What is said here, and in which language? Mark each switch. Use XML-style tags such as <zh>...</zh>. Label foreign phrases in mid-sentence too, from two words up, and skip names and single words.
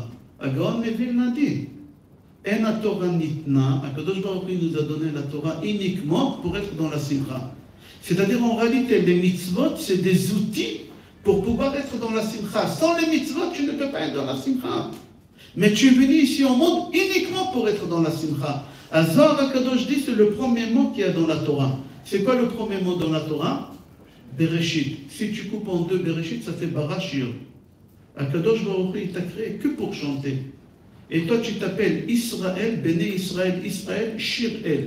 <fr>Agaon Mevilna dit,</fr> <he>אין תורה ניתנה,</he> <fr>Akadosh Baruch Hu nous a donné la Torah uniquement pour être dans la simcha. C'est-à-dire en réalité, les mitzvot, c'est des outils pour pouvoir être dans la simcha. Sans les mitzvot, tu ne peux pas être dans la simcha. Mais tu es venu ici au monde uniquement pour être dans la simcha. Zohar HaKadosh dit, c'est le premier mot qu'il y a dans la Torah. C'est quoi le premier mot dans la Torah? Bereshit. Si tu coupes en deux Bereshit, ça fait Barashir. Akadosh Baruch Hu, il t'a créé que pour chanter. Et toi, tu t'appelles Israël, Béné Israël, Israël, Shir-El.</fr>